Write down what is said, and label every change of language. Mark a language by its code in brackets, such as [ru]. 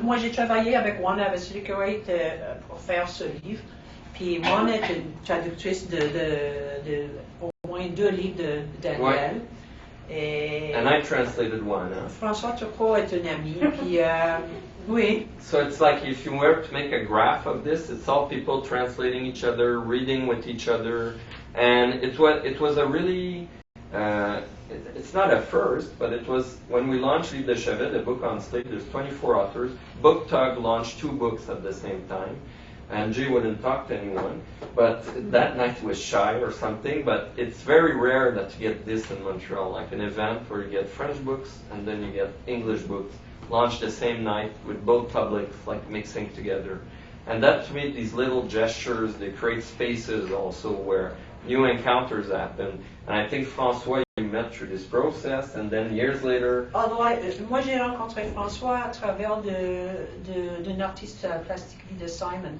[fr] Moi, j'ai travaillé avec Juana Vasilikovic pour faire ce livre. Puis Juana est une traductrice de au moins 2 livres de Daniel. Ouais. Et [en] And I translated one. [fr] François Turcot est un ami. Puis oui. [en] So it's like if you were to make a graph of this, it's all people translating each other, reading with each other, and it was a really it's not a first, but it was when we launched Livre de Chevet, the book on sleep. There's 24 authors. Book Tug launched 2 books at the same time, and Jay wouldn't talk to anyone, but that night was shy or something. But it's very rare that you get this in Montreal, like an event where you get French books and then you get English books launched the same night with both publics like mixing together. And that to me, these little gestures, they create spaces also where new encounters happen. And I think François, you met through this process, and then years later... [fr] Moi, j'ai rencontré François à travers d'une artiste plastique, Vida Simon.